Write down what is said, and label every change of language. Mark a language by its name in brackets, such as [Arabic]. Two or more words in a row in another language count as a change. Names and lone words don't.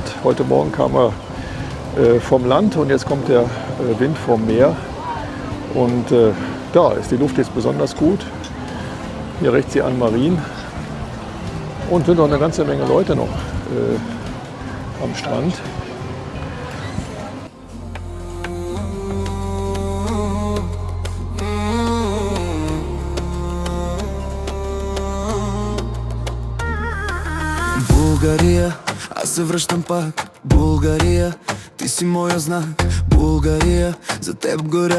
[German] Heute Morgen kam er vom Land und jetzt kommt der Wind vom Meer. Und da ist die Luft jetzt besonders gut. Hier rechts die Anne-Marie. Und sind noch eine ganze Menge Leute noch am Strand. [Bulgarian] Bulgaria, аз се връщам пак. Bulgaria, ти си моя знак. Bulgaria, за теб горя.